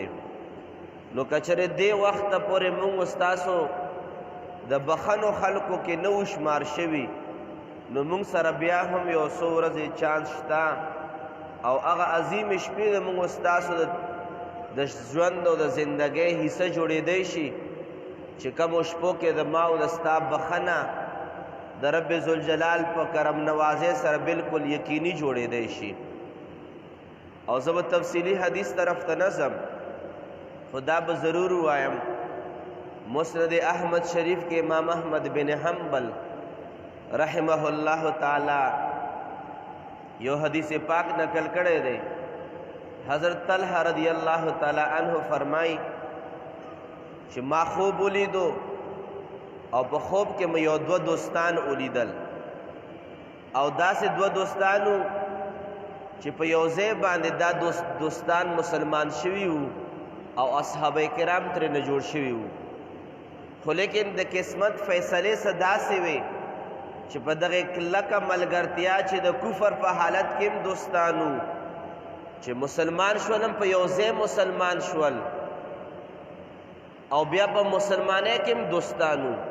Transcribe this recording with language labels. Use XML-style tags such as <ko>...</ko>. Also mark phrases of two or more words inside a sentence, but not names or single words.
<ps>نو که چېرې دې وخته پورې مونږ ستاسو د بخښنو خلکو کې نه وو شمار شوي، نو مونږ سره بیا هم یو څو ورځې چانس شته او هغه عظیم شپې د مونږ ستاسو د ژوند او د زندګۍ حصه جوړېدی شي چې کومو شپو کې د ما او د ستا بخښنه د رب ذوالجلال په کرم نوازۍ سره بالکل یقیني جوړېدی شي. او زه به تفصیلي حدیث طرف ته نه ځم، خدا به ضرور وایم مسند احمد شریف کے امام احمد بن حنبل رحمہ اللہ تعالی یو حدیث پاک نقل کرے دے. حضرت طلحہ رضی اللہ تعالی عنہ فرمائی چې ما خوب ولیدو او په خوب کې مې یو دوه دوستان ولیدل او داسې دوه دوستانو چې په یو ځای باندې دا دوستان مسلمان شوي وو او اصحابه کرام ترې نه جوړ شوي وو، خو لیکن د قسمت فیصلې څه داسې وې چې په دغه کلکه ملګرتیا چې د کفر په حالت کې هم دوستانو چې مسلمان شول هم په یو ځای مسلمان شول او بیا په مسلمانۍ کې هم دوستانو.</ps>